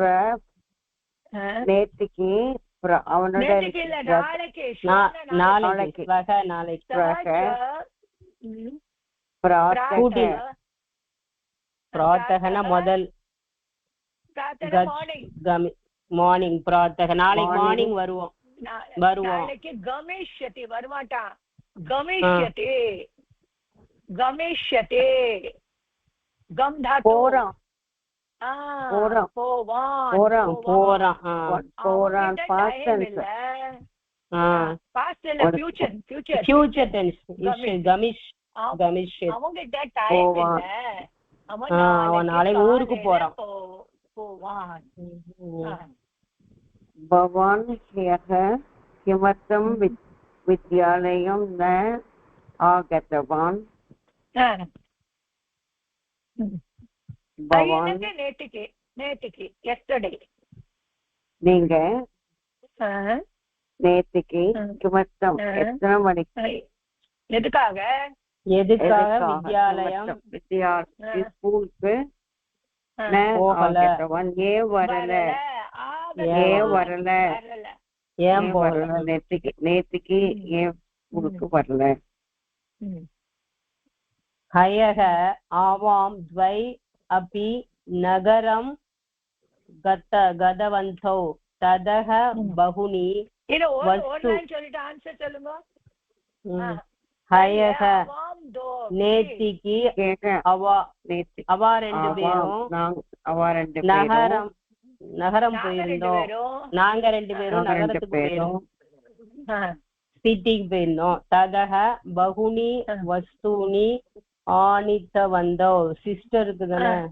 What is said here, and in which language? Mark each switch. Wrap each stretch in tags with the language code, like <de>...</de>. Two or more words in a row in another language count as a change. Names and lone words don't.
<ta>நேத்திக்கு அவனோட நாளைக்கு பிராத்தகன முதல் மார்னிங். பிராத்தக நாளைக்கு மார்னிங் வருவோம். கமிஷ்யதி வரமாட்டான்.</ta> <sa>गमिष्यते गमिष्यते गम धातु</sa> <ta>போறான் போறான் போவான் போறான் past tense past இல்ல</ta> <en>future tense</en> <ta>அவங்கிட்ட டைம் இல்ல அவன் நாளைக்கு ஊருக்கு போறான் போவான்</ta> <sa>भवान् ह्यः किमर्थं विद्यालयं न आगतवान् भवान्</sa> <ta>நேத்திக்கு yesterday நீங்க நேத்திக்கு கிமர்த்தம் எத்தனை மணிக்கு எதுக்காக வித்யாலயம் ஸ்கூலுக்கு ஏன் வரல நேத்திக்கு ஏன் ஸ்கூலுக்கு வரல</ta> <sa>ह्यः आवाम् द्वै अपि நகரம் गतवन्तौ ततः बहुनि</sa> <ta>சொல்லிட்டு ஆன்சர் சொல்லுங்க ஹயக நேத்திக்கு அவ ரெண்டு பேரும் நகரம் போயிருந்தோம் நாங்க ரெண்டு பேரும் நகரத்துக்கு போயிருந்தோம் சிட்டிக்கு போயிருந்தோம்</ta> <sa>ततः बहूनि वस्तूनि आनीतवन्तौ</sa> <ta>சிஸ்டருக்கு தானே</ta>